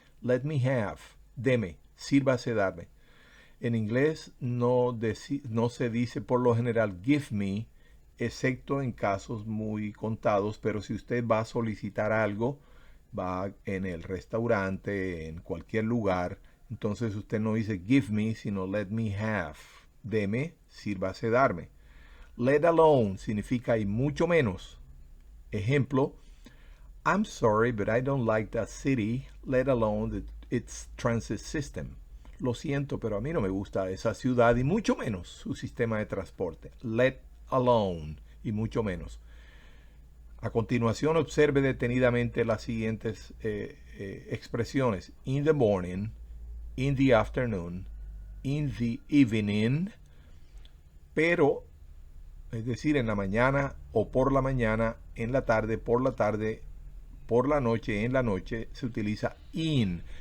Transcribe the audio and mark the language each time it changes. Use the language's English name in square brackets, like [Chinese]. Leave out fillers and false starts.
[English] Let me have, [Spanish] deme, sírvase darme. En inglés no se dice por lo general give me, excepto en casos muy contados, pero si usted va a solicitar algo, va en el restaurante, en cualquier lugar, entonces usted no dice give me, sino let me have, deme, sírvase darme. Let alone significa y mucho menos. [English] Ejemplo, I'm sorry, but I don't like that city, let alone its transit system. [Spanish] Lo siento, pero a mí no me gusta esa ciudad y mucho menos su sistema de transporte. Let alone y mucho menos. A continuación, observe detenidamente las siguientes expresiones. [English] In the morning, in the afternoon, in the evening, [Spanish] pero, es decir, en la mañana o por la mañana, en la tarde, por la noche, en la noche, se utiliza in.